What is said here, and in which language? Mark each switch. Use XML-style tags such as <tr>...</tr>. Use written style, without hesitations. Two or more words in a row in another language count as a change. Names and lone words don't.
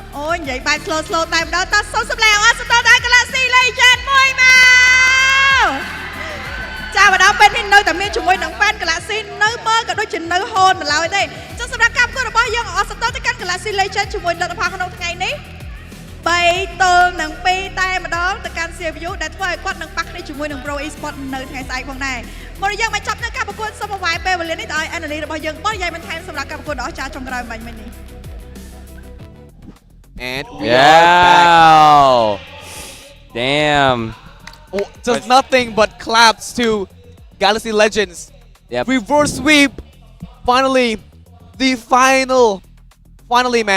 <km>អូនិយាយបែប slow តែម្ដងតោះសូមសម្លេងអរសាទរដល់ Galaxy Legend មួយមកចាម្ដងពេលនេះនៅតែមានជាមួយនឹង fan Galaxy នៅមើលក៏ដូចជានៅហូនម្ល៉េះទេចុះសម្រាប់ការប្រកួតរបស់យើងអរសាទរទៅកាន់ Galaxy Legend ជាមួយលទ្ធផលក្នុងថ្ងៃនេះ3-2តែម្ដងទៅកាន់ CFU ដែលធ្វើឲ្យគាត់នឹងប៉ះគ្នាជាមួយនឹង Pro Esports នៅថ្ងៃស្អែកផងដែរមកយើងមកចាប់នៅការប្រកួតសូមអង្វាយពេលវេលានេះទៅឲ្យ Analyst របស់យើងបរិយាយបន្ថែមសម្រាប់ការប្រកួតដ៏អស្ចារ្យចុងក្រោយមិញនេះ</km> <en>And we are back. Damn. Oh, just nothing but claps to Galaxy Legends. Yep. Reverse sweep. Finally, finally, man.</en>